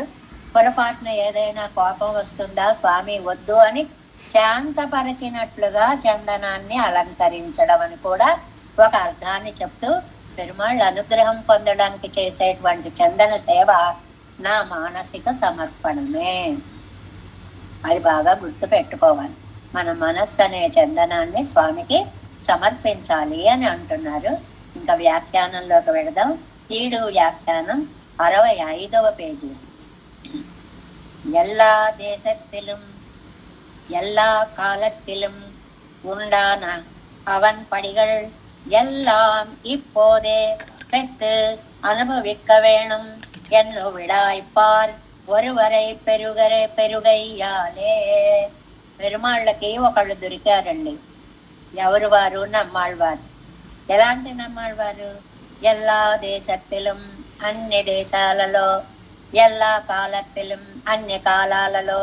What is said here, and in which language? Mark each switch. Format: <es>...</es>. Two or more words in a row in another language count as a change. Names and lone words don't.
<te>పొరపాటున ఏదైనా కోపం వస్తుందా స్వామి వద్దు అని శాంతపరచినట్లుగా చందనాన్ని అలంకరించడం అని కూడా ఒక అర్థాన్ని చెప్తూ పెరుమాళ్ళ అనుగ్రహం పొందడానికి చేసేటువంటి చందన సేవ నా మానసిక సమర్పణమే. అది బాగా గుర్తు పెట్టుకోవాలి. మన మనస్సు అనే చందనాన్ని స్వామికి సమర్పించాలి అని అంటున్నారు. ఇంకా వ్యాఖ్యానంలోకి వెళదాం. 7వ వ్యాఖ్యానం 65వ పేజీ.</te> <ta>எல்லா தேசத்திலும் எல்லா காலத்திலும் உண்டான அவன் படிகள் எல்லாம் இப்போதே பெற்று அனுபவிக்க வேணும் என்று விடாய்ப்பார் ஒருவரை పెరుగయ్యాలే.</ta> <te>పెరుమాళ్ళకి ఒకళ్ళు దొరికారండి. ఎవరు వారు? నమ్మాళ్వారు. ఎలాంటి నమ్మాళ్వారు?</te> <ta>எல்லா தேசத்திலும்,</ta> <te>అన్ని దేశాలలో,</te> <ta>எல்லா காலத்திலும்,</ta> <te>అన్ని కాలాలలో.</te>